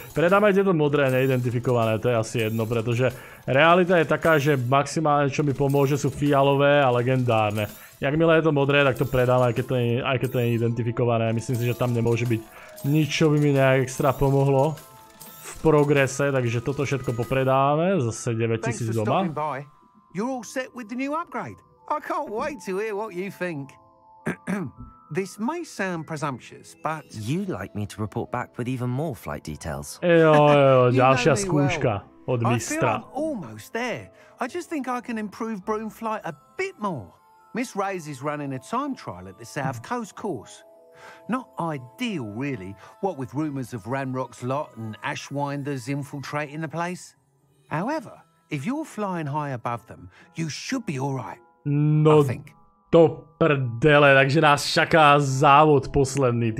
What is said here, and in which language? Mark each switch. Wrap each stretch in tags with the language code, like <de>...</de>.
<sk>Predáme aj tieto modré neidentifikované, to je asi jedno, pretože realita je taká, že maximálne čo mi pomôže sú fialové a legendárne. Jakmile je to modré, tak to predám, aj keď to je identifikované. Myslím si, že tam nemôže byť nič, čo by mi nejak extra pomohlo v progrese, takže toto všetko popredáme, zase 9000 doma.</sk> <en>You're all set with the new upgrade. I can't wait to hear what you think. This may sound presumptuous, but... You'd like me to report back with even more flight details.</en> <sk>Jo, ďalšia skúška od mistra.</sk> <en>I feel I'm almost there. I just think I can improve broom flight a bit more. Miss Reyes is running a time trial at the South Coast course. Not ideal, really, what with rumours of Ranrock's lot and Ashwinders infiltrating the place. However, if you're flying high above them, you should be alright.</en> <sk>No to prdele, takže nás čaká závod posledný.</sk>